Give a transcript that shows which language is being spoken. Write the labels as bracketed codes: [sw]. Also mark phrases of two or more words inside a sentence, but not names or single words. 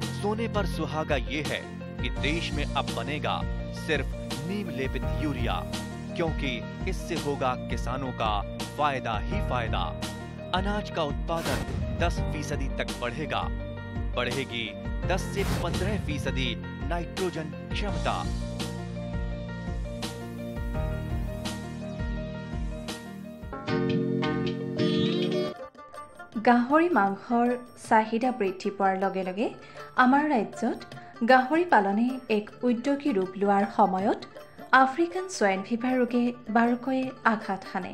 [hi] सोने पर सुहागा ये है कि देश में अब बनेगा सिर्फ नीम लेपित यूरिया, क्योंकि इससे होगा किसानों का फायदा ही फायदा। अनाज का उत्पादन 10% तक बढ़ेगा। बढ़ेगी 10 से 15% नाइट्रोजन क्षमता। [as] গাহৰি মাংসৰ চাহিদা বৃদ্ধি পোৱাৰ লগে লগে আমাৰ ৰাজ্যত গাহৰি পালনে এক উদ্যোগী ৰূপ লোৱাৰ সময়ত [en] African swine fever [as] ৰোগে বাৰুকৈয়ে আঘাত হানে।